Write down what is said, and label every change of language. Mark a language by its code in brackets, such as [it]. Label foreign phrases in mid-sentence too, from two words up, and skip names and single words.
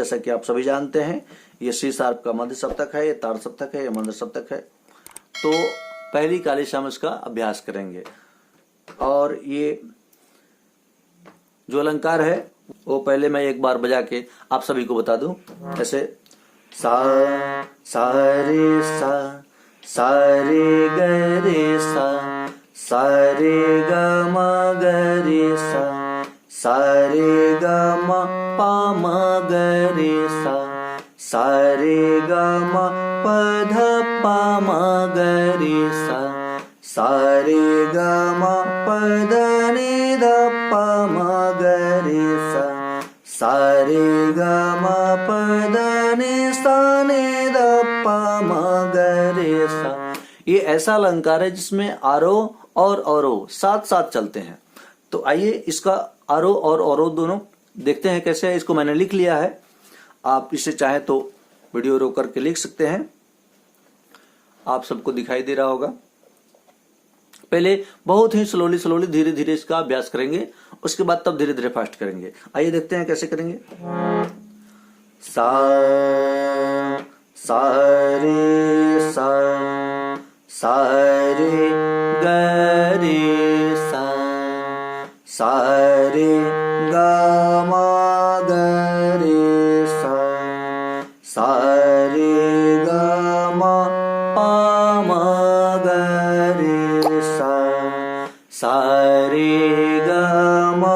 [hi] जैसा कि आप सभी जानते हैं, ये सी शार्प का मध्य सप्तक है, ये तार सप्तक है, ये मध्य सप्तक है। तो पहली काली से हम इसका अभ्यास करेंगे। और ये जो अलंकार है वो पहले मैं एक बार बजा के आप सभी को बता दूं। ऐसे सा सा रे सा सा रे ग रे सा रे ग म ग रे सा रे ग म पा म ग रे सा रे ग म प ध पा म ग रे सा रे ग म प ध नि ध पा म ग रे सा रे ग म प ध नि सा नि ध पा म ग रे सा। ये ऐसा अलंकार है जिसमें आरोह और अवरोह साथ साथ चलते हैं। तो आइए इसका आरोह और अवरोह दोनों देखते हैं कैसे है। इसको मैंने लिख लिया है, आप इसे चाहे तो वीडियो रोक करके लिख सकते हैं। आप सबको दिखाई दे रहा होगा। पहले बहुत ही स्लोली धीरे धीरे इसका अभ्यास करेंगे, उसके बाद तब धीरे धीरे फास्ट करेंगे। आइए देखते हैं कैसे करेंगे। सा सा रे सा रे ग रे सा रे ग म ग रे सा रे ग म पा म ग रे सा रे ग म